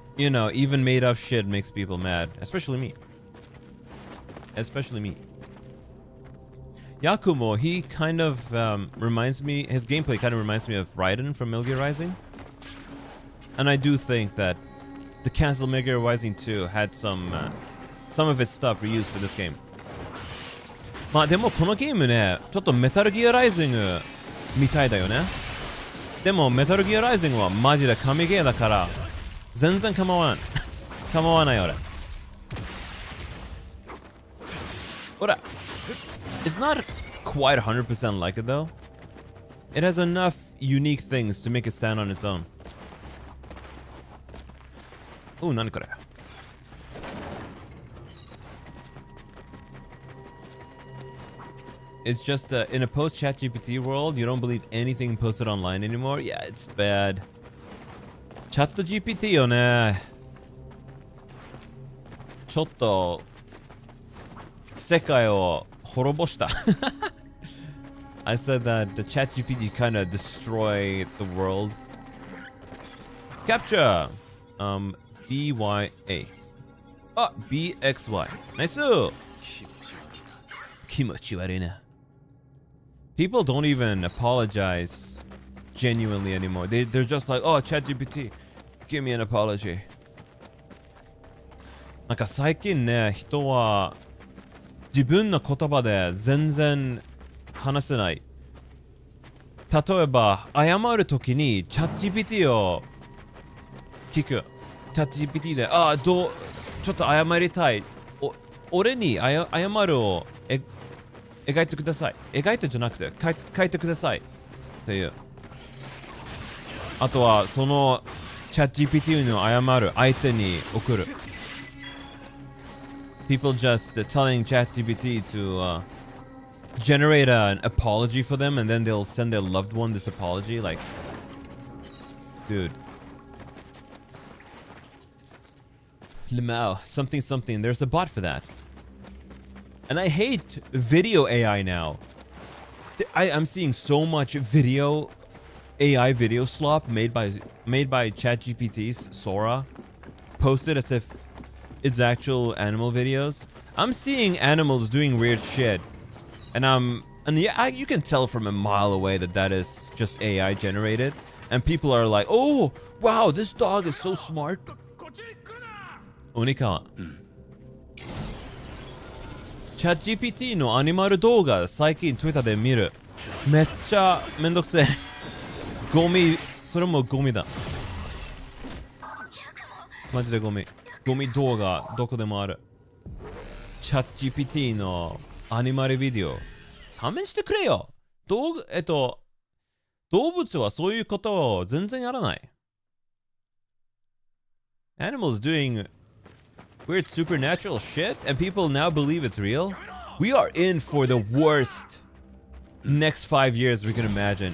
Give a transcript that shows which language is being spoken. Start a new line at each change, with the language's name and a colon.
English: You know, even made up shit makes people mad. Especially me. Especially me. Yakumo, he kind of reminds me, his gameplay kind of reminds me of Raiden from Metal Gear Rising. And I do think that the canceled Metal Gear Rising 2 had some of its stuff reused for this game.
Japanese: まあでもこのゲームね、ちょっとメタルギアライジングみたいだよね。でもメタルギアライジングはマジで神ゲーだから全然構わん。構わない俺。ほら。
English: It's not quite 100% like it though. It has enough unique things to make it stand on its own.
Japanese: Oh, 何これ?
English: It's just in a post-ChatGPT world, you don't believe anything posted online anymore. Yeah, it's bad. ChatGPT よね。
Japanese: ちょっと世界を滅ぼした。
English: I said that the ChatGPT kind of destroyed the world. Capture. BYA. Oh, BXY. Nice.
Japanese: 気持ち悪いな。
English: People don't even apologize genuinely anymore. They're just like, oh, ChatGPT, give me an apology.
Japanese: なんか最近ね、人は自分の言葉で全然話せない。例えば、謝るときに ChatGPT を聞く。 ChatGPT で、ちょっと謝りたい。俺に謝るを描いてください。描いてじゃなくて書いてください。っていう。あとは、その ChatGPT の謝る相手に送る。
English: People just telling ChatGPT to generate an apology for them and then they'll send their loved one this apology. Like, dude. Limao, something. There's a bot for that. And I hate video AI now. I'm seeing so much video AI video slop made by ChatGPT's Sora, posted as if it's actual animal videos. I'm seeing animals doing weird shit, and yeah, you can tell from a mile away that is just AI generated. And people are like, "Oh, wow, this dog is so smart." Onika.
Japanese: ChatGPT のアニマル動画最近 Twitter で見る。めっちゃめんどくせえ。ゴミ、それもゴミだ。マジでゴミ。ゴミ動画どこでもある。ChatGPT のアニマルビデオ。勘弁してくれよ。動物はそういうことを全然やらない。
English: Animals doing weird supernatural shit and people now believe it's real. We are in for the worst next 5 years we can imagine.